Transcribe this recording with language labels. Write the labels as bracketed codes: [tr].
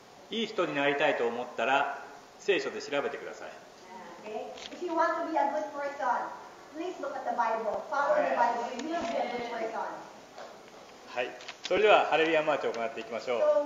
[ja] いい人になりたいと思ったら聖書で調べてください。 [en] Okay? If you want to be a good person, please look at the Bible. Follow the Bible. You will be a good person. [ja] はい。それではハレルヤマーチを行っていきましょう。